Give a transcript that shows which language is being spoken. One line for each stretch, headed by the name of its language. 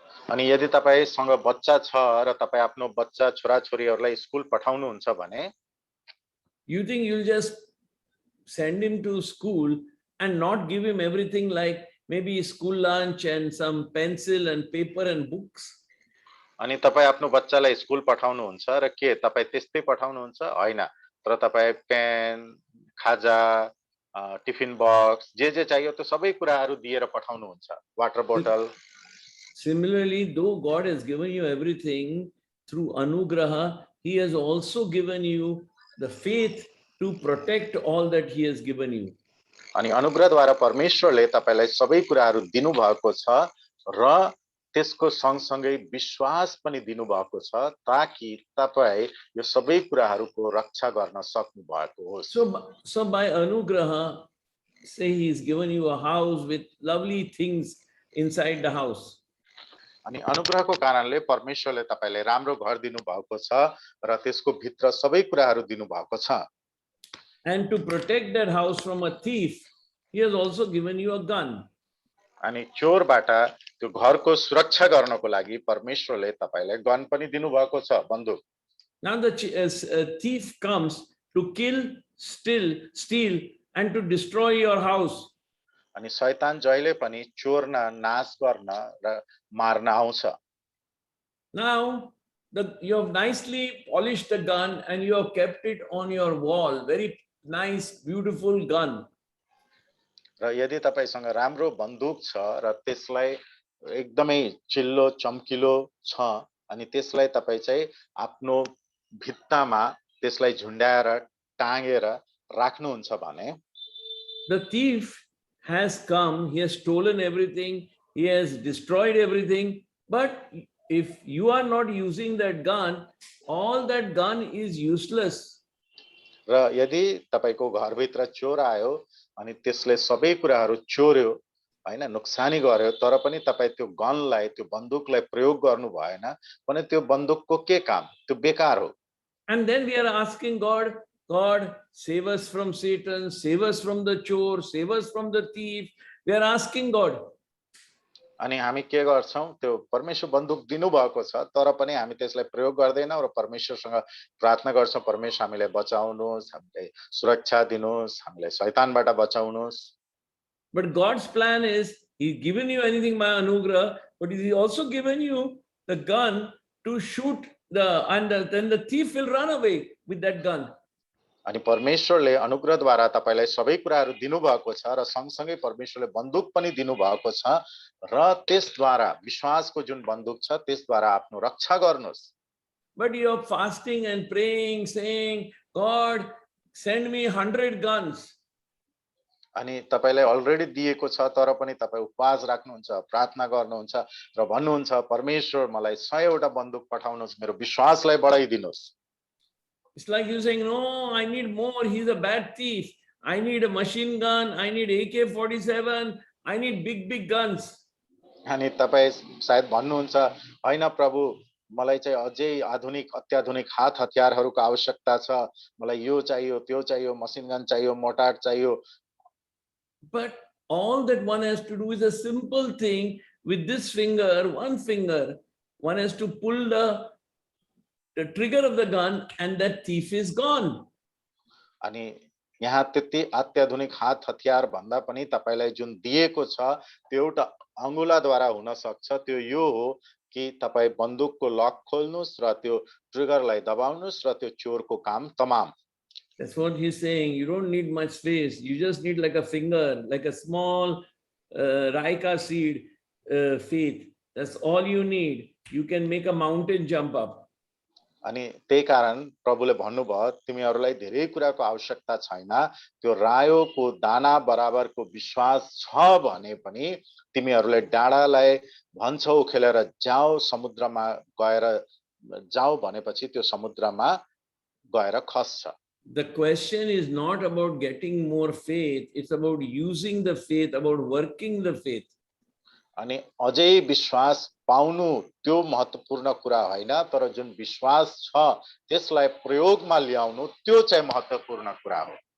Nepali: अनि यदि तपाईसँग बच्चा छ र तपाई आफ्नो बच्चा छोराछोरीहरूलाई स्कुल पठाउनुहुन्छ भने
English: you think you'll just send him to school and not give him everything like maybe school lunch and some pencil and paper and books?
Nepali: अनि तपाई आफ्नो बच्चालाई स्कुल पठाउनुहुन्छ र के तपाई त्यस्तै पठाउनुहुन्छ? हैन, तर तपाई पेन, खाजा, टिफिन बक्स जे चाहियो त्यो सबै कुराहरू दिएर पठाउनुहुन्छ, वाटर बोतल।
English: Similarly, though God has given you everything through anugraha, he has also given you the faith to protect all that he has given you.
Nepali: अनि अनुग्रहद्वारा परमेश्वरले तपाईलाई सबै कुराहरू दिनु भएको छ र त्यसको सँगसँगै विश्वास पनि दिनु भएको छ ताकि तपाई यो सबै कुराहरूको रक्षा गर्न सक्नु भएको होस्।
English: So by anugraha, say he's given you a house with lovely things inside the house.
Nepali: अनि अनुग्रहको कारणले परमेश्वरले तपाईलाई राम्रो घर दिनु भएको छ र त्यसको भित्र सबै कुराहरू दिनु भएको छ।
English: And to protect that house from a thief, he has also given you a gun.
Nepali: अनि चोरबाट त्यो घरको सुरक्षा गर्नको लागि परमेश्वरले तपाईलाई गन पनि दिनु भएको छ, बन्दुक।
English: Now the thief comes to kill, steal and to destroy your house.
Nepali: अनि शैतान जहिले पनि चोर्न, नाश गर्न र मार्न आउँछ।
English: Now you have nicely polished the gun and you have kept it on your wall, very nice beautiful gun.
Nepali: र यदि तपाईसँग राम्रो बन्दुक छ र त्यसलाई एकदमै चिल्लो चम्किलो छ अनि त्यसलाई तपाई चाहिँ आफ्नो भित्तामा त्यसलाई झुन्डाएर टाँगेर राख्नुहुन्छ भने
English: the thief has come, he has stolen everything, he has destroyed everything, but if you are not using that gun, all that gun is useless.
Nepali: र यदि तपाईको घरभित्र चोर आयो अनि त्यसले सबै कुराहरू चोर्यो हैन, नुक्सानी गर्यो, तर पनि तपाई त्यो गनलाई त्यो बन्दुकलाई प्रयोग गर्नु भएन भने त्यो बन्दुकको के काम, त्यो बेकार हो।
English: And then we are asking God, God, save us from Satan, save us from the chore, save us from the thief. We are asking God.
Nepali: अनि हामी के गर्छौं त्यो परमेश्वर बन्दुक दिनुभएको छ तर पनि हामी त्यसलाई प्रयोग गर्दैनौं र परमेश्वरसँग प्रार्थना गर्छौं परमेश्वर हामीलाई बचाउनुहोस् हामीलाई सुरक्षा दिनुहोस् हामीलाई शैतानबाट बचाउनुहोस्.
English: But God's plan is He's given you anything by anugrah, but He's also given you the gun to shoot then the thief will run away with that gun.
Nepali: अनि परमेश्वरले अनुग्रहद्वारा तपाईलाई सबै कुराहरू दिनुभएको छ र सँगसँगै परमेश्वरले बन्दुक पनि दिनुभएको छ र त्यसद्वारा विश्वासको जुन बन्दुक छ त्यसद्वारा आफ्नो रक्षा गर्नुहोस्.
English: But you are fasting and praying, saying, God, send me 100 guns.
Nepali: अनि तपाईलाई अलरेडी दिएको छ तर पनि तपाई उपवास राख्नुहुन्छ प्रार्थना गर्नुहुन्छ र भन्नुहुन्छ परमेश्वर मलाई 100 वटा बन्दुक पठाउनुहोस् मेरो विश्वासलाई बढाइदिनुहोस्.
English: It's like you saying, no, I need more. He's a bad thief. I need a machine gun. I need AK-47. I need big guns.
Nepali: अनि तपाई सायद भन्नुहुन्छ हैन प्रभु मलाई चाहिँ अझै आधुनिक अत्याधुनिक हात हतियारहरूको आवश्यकता छ मलाई यो चाहियो त्यो चाहियो मसिन गन चाहियो मोर्टार चाहियो.
English: But all that one has to do is a simple thing with this finger, one finger. One has to pull the trigger of the gun and that thief is gone.
Nepali: अनि यहाँ त्यति अत्याधुनिक हात हतियार भन्दा पनि तपाईलाई जुन दिएको छ त्यो एउटा अंगुलाद्वारा हुन सक्छ त्यो यो हो कि तपाई बन्दुकको लक खोल्नुस् र त्यो ट्रिगरलाई दबाउनुस् र त्यो चोरको काम तमाम.
English: That's what he's saying. You don't need much space. You just need like a finger, like a small raika seed faith. That's all you need. You can make a mountain jump up.
Nepali: अनि त्यही कारण प्रभुले भन्नुभयो तिमीहरूलाई धेरै कुराको आवश्यकता छैन त्यो रायोको दाना बराबरको विश्वास छ भने पनि तिमीहरूले डाँडालाई भन्छौ खेलेर जाऊ समुद्रमा गएर जाऊ भनेपछि त्यो समुद्रमा गएर खस्छ.
English: The question is not about getting more faith, it's about using the faith, about working the faith.
Nepali: अनि अझै विश्वास पाउनु त्यो महत्त्वपूर्ण कुरा हैन तर जुन विश्वास छ त्यसलाई प्रयोगमा ल्याउनु त्यो चाहिँ महत्त्वपूर्ण कुरा हो.